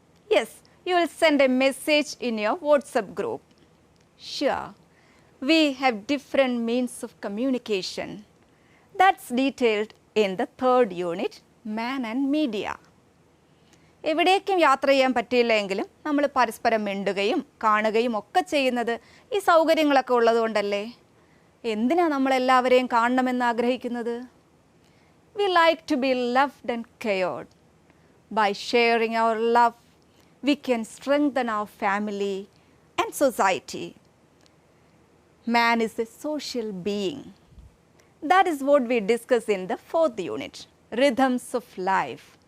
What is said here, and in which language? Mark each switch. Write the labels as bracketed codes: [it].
[en] Yes, you will send a message in your WhatsApp group. Sure, we have different means of communication. That's detailed in the third unit, Man and Media. [ml] എവിടേക്കും യാത്ര ചെയ്യാൻ പറ്റിയില്ലെങ്കിലും നമ്മൾ പരസ്പരം മിണ്ടുകയും കാണുകയും ഒക്കെ ചെയ്യുന്നത് ഈ സൗകര്യങ്ങളൊക്കെ ഉള്ളതുകൊണ്ടല്ലേ? എന്തിനാണ് നമ്മളെല്ലാവരെയും കാണണമെന്ന് ആഗ്രഹിക്കുന്നത്? [en] We like to be loved and cared. By sharing our love, we can strengthen our family and society. Man is a social being. That is what we discuss in the 4th unit, Rhythms of Life.